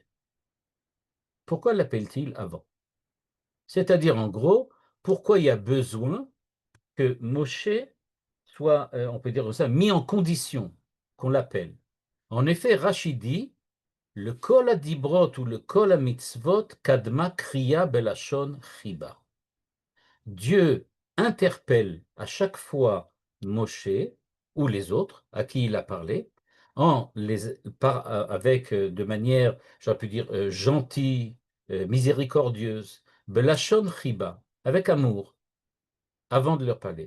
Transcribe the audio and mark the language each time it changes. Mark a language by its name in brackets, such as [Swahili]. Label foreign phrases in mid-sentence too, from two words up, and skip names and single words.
[French] Pourquoi l'appelle-t-il avant? C'est-à-dire, en gros, pourquoi il y a besoin que Moshe soit, on peut dire ça, mis en condition qu'on l'appelle. En effet, [Hebrew] Rachid dit, לכל הדברות ולכל מצוות קדמה קריאה בלשון חיבה. [French] Dieu interpelle à chaque fois Moshe ou les autres à qui il a parlé, avec de manière, j'aurais pu dire, gentille, miséricordieuse, [Hebrew] בלשון חיבה, [French] avec amour, avant de leur parler.